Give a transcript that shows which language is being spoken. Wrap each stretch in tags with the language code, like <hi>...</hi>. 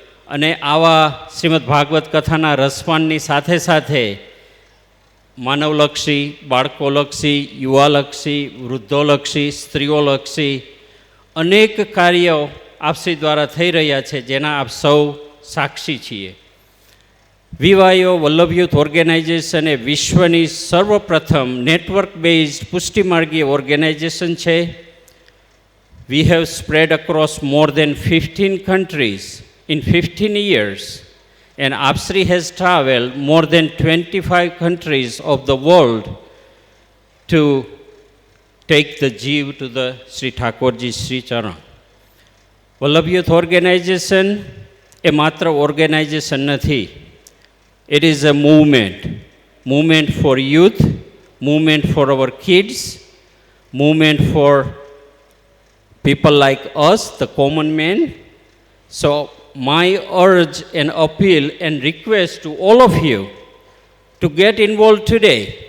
<gu>અને આવા શ્રીમદ ભાગવત કથાના રસપાનની સાથે સાથે માનવલક્ષી, બાળકોલક્ષી, યુવાલક્ષી, વૃદ્ધોલક્ષી, સ્ત્રીઓલક્ષી અનેક કાર્યો આપસી દ્વારા થઈ રહ્યા છે, જેના આપ સૌ સાક્ષી છીએ. વિવાયો વલ્લભ યુથ ઓર્ગેનાઇઝેશન એ વિશ્વની સર્વપ્રથમ નેટવર્ક બેઝડ પુષ્ટિમાર્ગી ઓર્ગેનાઇઝેશન છે.</gu> <en>We have spread across more than 15 countries in 15 years, and APSRI has traveled more than 25 countries of the world to take the Jeev to the Sri Thakurji Sri Charan.</en> <gu>Vallabh Youth Organization એ માત્ર organisation નથી.</gu> <en>It is a movement for youth, movement for our kids, movement for people like us, the common men. So my urge and appeal and request to all of you to get involved today.</en>